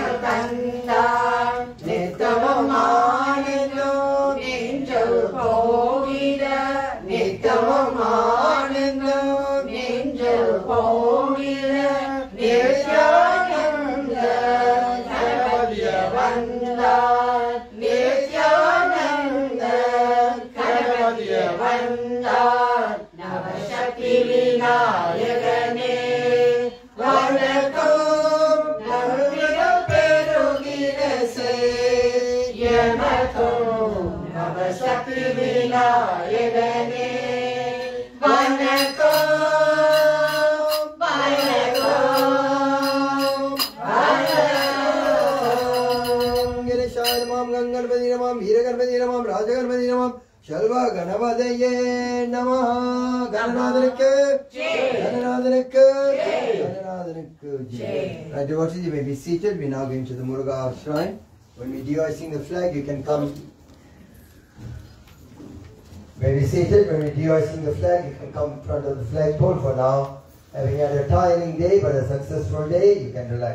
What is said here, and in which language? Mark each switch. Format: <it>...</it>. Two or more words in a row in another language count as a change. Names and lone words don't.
<ta>தந்தாய் நித்தமும் ஆனந்தம் நெஞ்சல் போகிற நித்தமும் ஆனந்தம் நெஞ்சல் போகிற நித்யானந்த கணபதிய வந்தார் நித்யானந்த கணபதிய வந்தார் நவசக்தி விநாயகனே வணக்கம் நன்மைகள் பெருகிற எமக்கும் நவசக்தி விநாயகனே வணக்கம்</ta> <sa>गणपति नमः वीरगणपति नमः राजगणपति नमः शल्वा गणपतये नमः गणनाथनक्के गणनाथनक्के गणनाथनक्के जय</sa> <en>devotees, you may be seated. We now going to the Muruga shrine. When we de-hoisting the flag, you can come. When we seated, when we de-hoisting the flag, you can come in front of the flagpole. For now, having had a tiring day but a successful day, you can relax.</en>